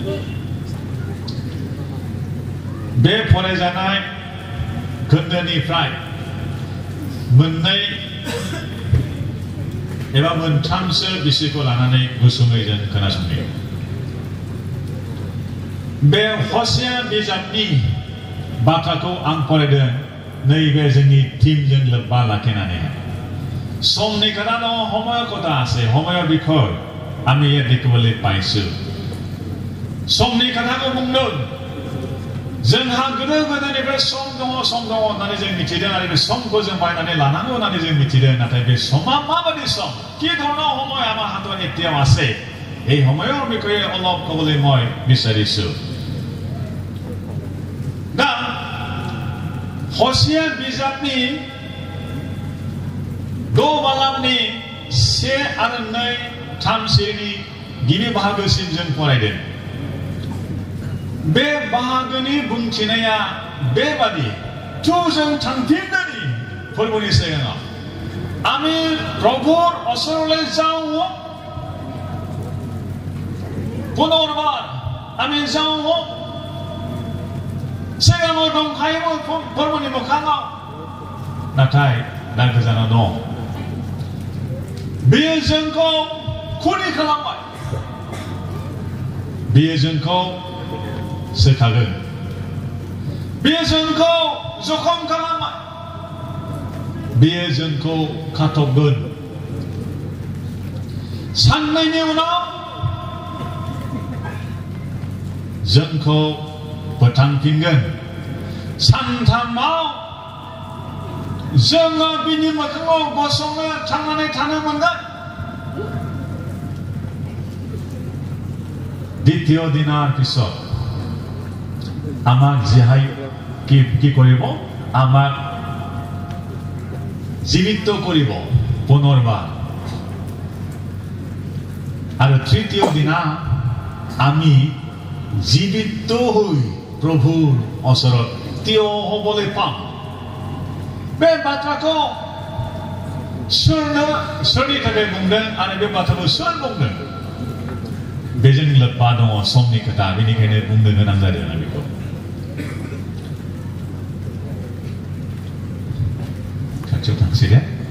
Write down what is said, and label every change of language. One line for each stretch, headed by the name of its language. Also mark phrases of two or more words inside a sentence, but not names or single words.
Bodo: बे फरायजानाय खोन्दोनिफ्राय मोननै एबा मोनथामसो बिषयखौ लानानै गुसुङै जों खोनासंनि बे हसिया बिजाबनि बाथ्राखौ आं फरायदों नैबे जोंनि टीमजों लोब्बा लाखिनानै समनि खोथा दङ
Assamese: সময়ৰ কথা আছে সময়ৰ বিষয় আমি ইয়াত দেখিবলৈ পাইছো
Bodo: समनि खोथाखौ बुंदों जोंहा गोदो गोदायनिफ्राय सम दङ होननानै जों मिथिदों आरो बे समखौ जों बायनानै लानांगौ होननानै जों मिथिदों नाथाय बे समा माबायदि सम
Assamese: কি ধৰণৰ সময় আমাৰ হাতত এতিয়াও আছে এই সময়ৰ বিষয়ে অলপ ক'বলৈ মই বিচাৰিছো
Bodo: दा हसिया बिजाबनि द'बालामनि 1 आरो 2 3 सिरिनि गिबि बाहागोसिम जों फरायदों बे बाहागोनि बुंथिनाया बेबादि जों थांफिनदोनि फोरबोनि सिगाङाव
Assamese: আমি প্রভুর অসরলৈ যাও পুনর্বার আমি যাও
Bodo: सिगाङाव दंखायोमोन फोरबोनि मोखाङाव नाथाय दा गोजानाव दं बेयो जोंखौ खुनि खालामबाय बेयो जोंखौ सोखागोन बेयो जोंखौ जखम खालामबाय बेयो जोंखौ खाथबगोन साननैनि उनाव जोंखौ फोथांफिनगोन सानथामाव जोङो बिनि मोखाङाव गसंनो थांनानै थानो मोनगोन
Assamese: দ্বিতীয় দিনৰ পিছত আমাক জিহাই কি কৰিব আমাক জীবিত কৰিব পুনৰবাৰ আৰু তৃতীয় দিনা আমি জীবিত হৈ প্ৰভুৰ ওচৰত থিয় হ'বলৈ পাম
Bodo: बे बाथ्राखौ सोरनि थाखाय बुंदों आरो बे बाथ्राखौ सोर बुंदों बेजों लोब्बा दङ समनि खोथा बेनिखायनो बुंनो गोनां जादों आं बेखौ खाथियाव थांसै दे